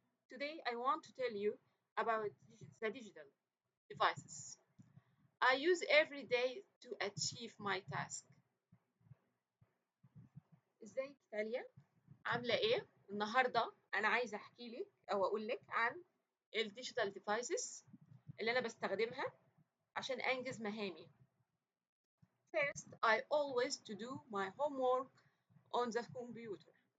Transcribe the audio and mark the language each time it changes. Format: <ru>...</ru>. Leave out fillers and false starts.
<en>Today I want to tell you about the digital devices I use every day to achieve my task.</en> <ar>ازيك تاليا؟ عاملة ايه؟ النهاردة أنا عايزة أحكي لك أو أقول لك عن الديجيتال ديفايسز اللي أنا بستخدمها عشان أنجز مهامي.</ar> <en>First, I always to do my homework on the computer.</en>